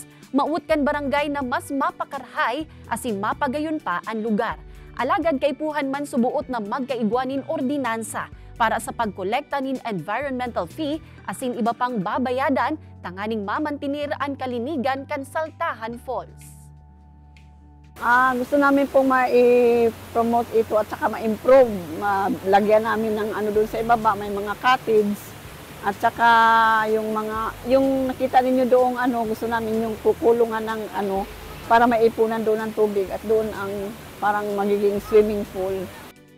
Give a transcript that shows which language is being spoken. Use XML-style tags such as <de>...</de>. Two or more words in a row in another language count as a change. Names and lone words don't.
<bik>Maut kan barangay na mas mapakarhay asin mapagayon pa ang lugar. Alagad kay puhan man subuot na magkaigwanin ordinansa para sa pagkolekta nin</bik> <en>environmental fee</en> <bik>asin iba pang babayadan tanganing mamantinir ang kalinigan kan Saltahan Falls.</bik> <tl>Gusto namin pong ma-promote ito at saka ma-improve. Lagyan namin ng ano doon sa ibaba, may mga cottage. At saka yung nakita ninyo doong gusto namin yung kukulungan ng para maipunan doon ng tubig at doon ang parang magiging</tl> <en>swimming pool.</en>